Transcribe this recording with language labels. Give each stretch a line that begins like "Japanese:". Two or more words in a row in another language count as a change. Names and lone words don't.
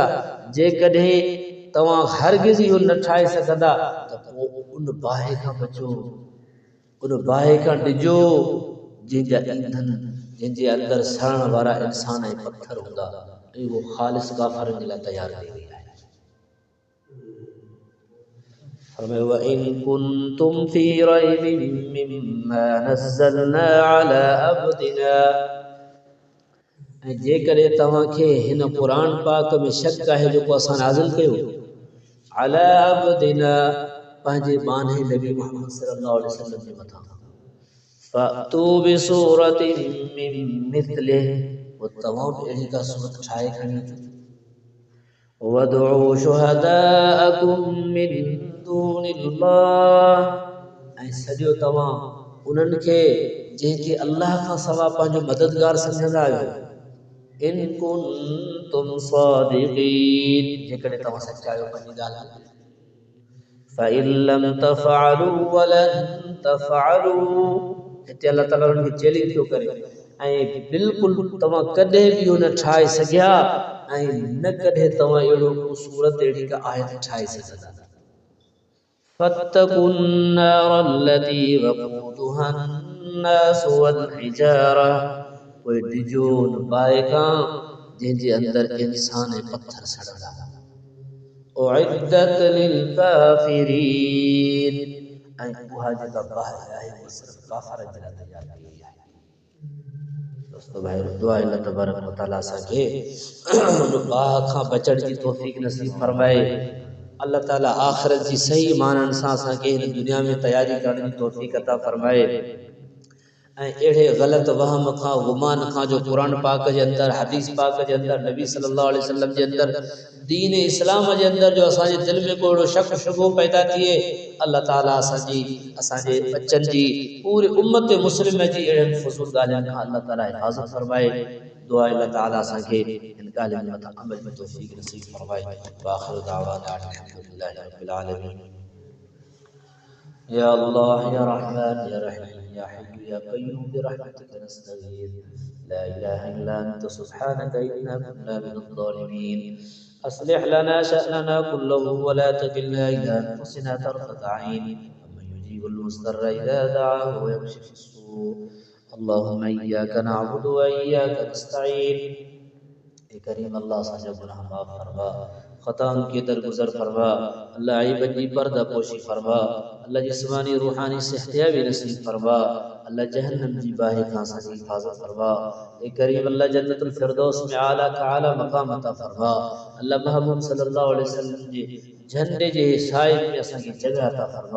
Sindhi: जेकॾहिं तव्हां हरगिज़ इहो न ठाहे सघंदा त पोइ उन बाहि खां बचो, उन बाहि खां ॾिजो जंहिंजा ईंधन, जंहिंजे अंदरि सड़ण वारा इंसान ऐं पत्थर हूंदा, ऐं उहो ख़ालिस काफ़रनि जे लाइ तयारु कई वई आहे।
Arabic: फरमायो وإن كنتم في ريب مما نزلنا على عبدنا,
Sindhi: ऐं जेकॾहिं तव्हांखे हिन क़ुरान पाक में शक आहे जेको असां नाज़िल कयो
Arabic: على عبدنا
Sindhi: पंहिंजे बाने नबी मुहम्मद
Arabic: صلى الله عليه وسلم
Sindhi: जे मथां,
Arabic: فأتوا بسورة من مثله,
Sindhi: वो तमाम अहिड़ी का सूरत ठाहे खणी अचो,
Arabic: وادعوا شهداءكم من دون الله,
Sindhi: ऐं सॼो तव्हां उन्हनि खे जंहिंखे अल्लाह खां सवाइ पंहिंजो मददगार सम्झंदा आहियो,
Arabic: إن كنتم صادقين,
Sindhi: जेकॾहिं तव्हां सचा आहियो पंहिंजी ॻाल्हि में।
Arabic: فإن لم تفعلوا ولن تفعلوا,
Sindhi: हिते अल्लाह ताला उन्हनि खे चैलेंज थो करे ऐं बिल्कुलु तव्हां कॾहिं बि हुन ठाहे सघिया ऐं न कॾहिं तव्हां अहिड़ो को सूरत अहिड़ी का आयत ठाहे सघंदा
Arabic: فاتقوا النار التي وقودها الناس والحجارة
Sindhi: कोई डिजो न बाए खां जंहिंजे अंदरि इंसान ऐं पत्थर सड़ंदा
Arabic: أعدت للكافرين
Sindhi: ऐं उहा जेका बाहि आहे उहा सिर्फ़ काफ़रनि जे लाइ तयार कई वई आहे दोस्तो भाई दुआ अल्लाह
Arabic: تبارك وتعالى
Sindhi: असांखे उन बाहि खां बचण जी तौफ़ीक़ नसीब फरमाए अल्लाह ताला आख़िरत जी सही माननि सां असांखे हिन दुनिया में तयारी करण जी तौफ़ीक़ अता फरमाए ऐं अहिड़े ग़लति वहम खां गुमान खां जो क़ुरान पाक जे अंदरि हदीस पाक जे अंदरि नबी
Arabic: صلى الله عليه وسلم
Sindhi: जे अंदरि दीन इस्लाम जे अंदरि जो असांजे दिलि में को अहिड़ो शक शुबो पैदा थिए अल्लाह ताला असांजे बच्चनि जी पूरी उम्मत मुस्लिम जी अहिड़नि फ़ुज़ूल ॻाल्हियुनि खां अल्लाह ताला हिफ़ाज़त फरमाए दुआ अल्लाह ताला असांखे हिन ॻाल्हियुनि मथां अमल जी तौफ़ीक़ नसीब फरमाए
Arabic: وآخر دعوانا الحمد لله رب العالمين يا الله يا رحمن يا رحيم يا حي يا قيوم برحمتك نستغيث لا إله إلا أنت سبحانك إنا كنا من الظالمين أصلح لنا شأننا كله ولا تكلنا إلى أنفسنا طرفة عين أمن يجيب المضطر إذا دعاه ويكشف السوء اللهم إياك نعبد وإياك نستعين
Sindhi: करीम अल्लाह असांजा गुनाह माफ़ फरमा ख़ताउनि खे दरगुज़र फरमा अल्लाह ऐबनि जी पर्दा पोशी फरमा अल्लाह जिस्मानी रूहानी सेहतियाबी नसीब फरमा अल्लाह जहन्नम जी बाहि खां असांजी हिफ़ाज़त फरमा करीम अल्लाह
Arabic: جنة الفردوس
Sindhi: में आला का आला मक़ाम अता फरमा अल्लाह महबूब
Arabic: صلى الله عليه وسلم
Sindhi: जे झंडे जे साए में असांखे जगह अता फरमा